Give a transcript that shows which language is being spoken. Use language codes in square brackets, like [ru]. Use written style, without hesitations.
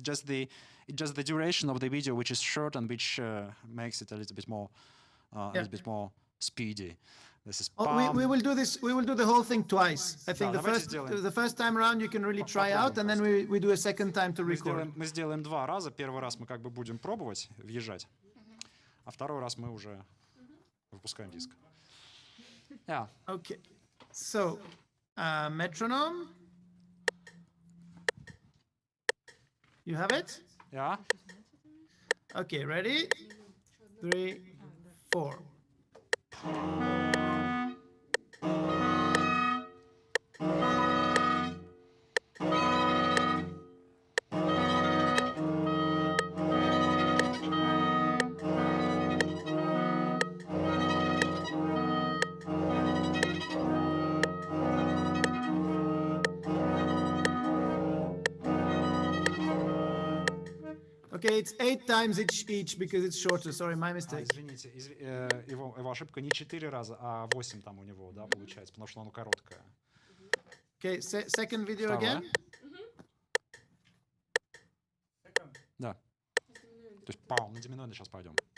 [en] It's just the duration of the video which is short and which makes it a little bit more speedy. This is We will do this. We will do the whole thing twice. I think [ru] давайте сделаем. [en] the first time around you can really try out, and then we do a second time to record. [ru] Мы сделаем 2 раза. Первый раз мы как бы будем пробовать въезжать, а второй раз мы уже выпускаем диск. [en] Yeah. Okay. So, metronome. You have it? Yeah. Okay, ready? 3, 4. Okay, it's 8 times each because it's shorter. Sorry, my mistake. [ru] Извините, его ошибка не 4 раза, а 8 там у него, да, получается, потому что оно короткое. [en] Okay, second video [ru] Второе. [en] again. [ru] Да. То есть пау, на диминуэнде сейчас пойдем.